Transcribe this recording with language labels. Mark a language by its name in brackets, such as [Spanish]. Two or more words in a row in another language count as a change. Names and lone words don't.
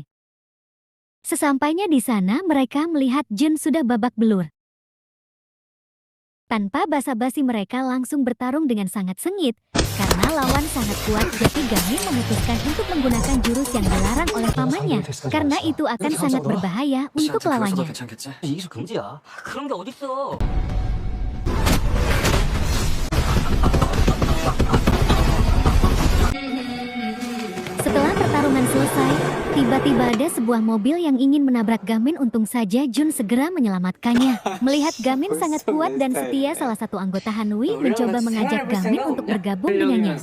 [Indonesian] Sesampainya di sana, mereka melihat Jun sudah babak belur. Tanpa basa-basi mereka langsung bertarung dengan sangat sengit. Karena lawan sangat kuat, jadi Gamin memutuskan untuk menggunakan jurus yang dilarang oleh pamannya. Karena itu akan sangat berbahaya untuk lawannya. [Korean] 이기수 금지야. 그런 게 어딨어. [Indonesian] Setelah pertarungan selesai, tiba-tiba ada sebuah mobil yang ingin menabrak Gamin. Untung saja Jun segera menyelamatkannya. Melihat Gamin sangat kuat dan setia, salah satu anggota Hanui mencoba mengajak Gamin untuk bergabung dengannya.